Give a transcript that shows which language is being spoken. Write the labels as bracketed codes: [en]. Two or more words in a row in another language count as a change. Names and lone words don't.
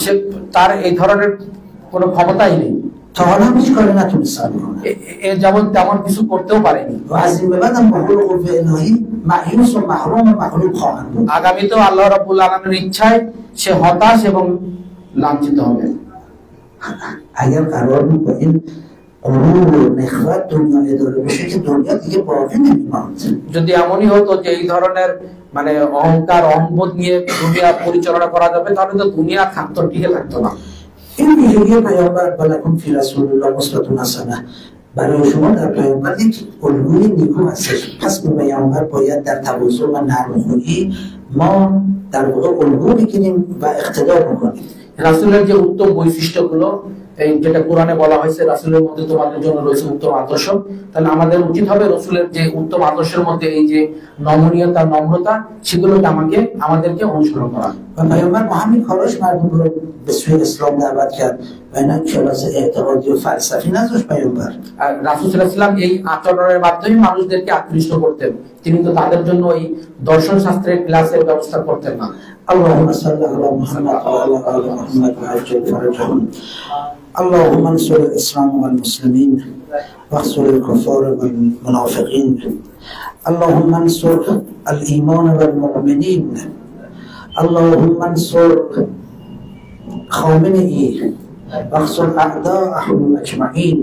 [bn] সে তার এই ধরনের কোনো ক্ষমতাই নেই, [fa] تا حالا هم هیچ کاری نتونستم بکنم [bn] এ যেমন তেমন কিছু করতেও পারেনি। [fa] و از این به بعدم با قول قوه الهی مأیوس و محروم و مغلوب خواهم بود। [bn] আগামীতেও [ar] الله رب العالمين [bn] ইচ্ছায় সে হতাশ এবং লাঞ্ছিত হবে। [fa] اگر قرار بود با این غرور و نخوت دنیا اداره بشه که دنیا دیگه باقی نمیماند। [bn] যদি এমনই হতো যে এই ধরনের মানে অহংকার, অহংবোধ নিয়ে দুনিয়া পরিচালনা করা যাবে, তাহলে তো দুনিয়া থাকতো, টিকে থাকতো না। [fa] این ویژگی پیامبر [ar] ولکم فی رسول الله اسوة حسنه، [fa] برای شما در پیامبر یک الگوی نیکو هستش. پس به پیامبر باید در تواضع و نرم‌خویی ما در واقع الگو بگیریم و اقتدا بکنیم। [bn] রাসূলের যে উত্তম বৈশিষ্ট্যগুলো, এই যেটা কোরআনে বলা হয়েছে রাসূলের মধ্যে তোমাদের জন্য রয়েছে উত্তম আদর্শ, তাহলে আমাদের উচিত হবে রাসূলের যে উত্তম আদর্শের মধ্যে এই যে নমনীয়তা, নম্রতা, সেগুলোকে আমাদেরকে অনুসরণ করা। [fa] و پیامبر با همین کاراش مردم رو به سوی اسلام دعوت کرد و اینا کلاس اعتقادی و فلسفی نذاشت پیامبر। [bn] আর রাসূল [ar] صلى الله عليه وسلم [bn] এই আচরণের মাধ্যমে মানুষদেরকে আকৃষ্ট করতেন, তিনি তো তাদের জন্য এই দর্শন শাস্ত্রের ক্লাসের ব্যবস্থা করতেন না। [ar] اللهم صل على محمد وعلى آل محمد وعجل فرجهم. اللهم انصر الإسلام والمسلمين واخذل الكفار والمنافقين. اللهم انصر الإيمان والمؤمنين. اللهم انصر خامنئي واخذل أعداءهم أجمعين.